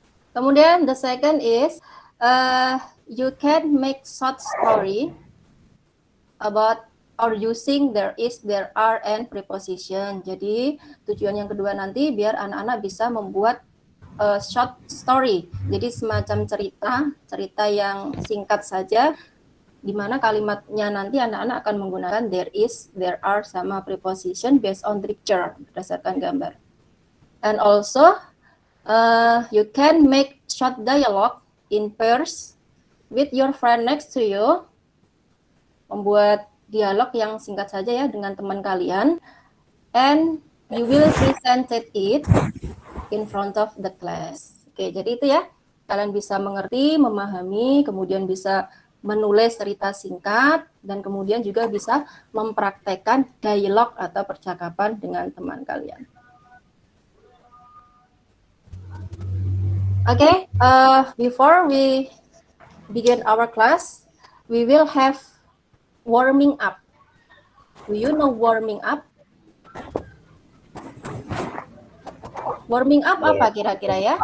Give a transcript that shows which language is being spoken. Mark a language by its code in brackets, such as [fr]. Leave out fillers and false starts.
[en] Kemudian the second is you can make short story about or using there is, there are, and preposition. [id] Jadi tujuan yang kedua nanti biar anak-anak bisa membuat short story. Jadi semacam cerita yang singkat saja, di mana kalimatnya nanti anak-anak akan menggunakan there is, there are, sama preposition based on picture, berdasarkan gambar. [en] And also you can make short dialogue in pairs with your friend next to you. [id] Membuat dialog yang singkat saja ya dengan teman kalian, [en] and you will present it in front of the class. [id] Oke, jadi itu ya, kalian bisa mengerti, memahami, kemudian bisa menulis cerita singkat, dan kemudian juga bisa mempraktekkan dialog atau percakapan dengan teman kalian. [en] Oke, before we begin our class, we will have warming up. Do you know warming up? [id] Warming up apa kira-kira ya?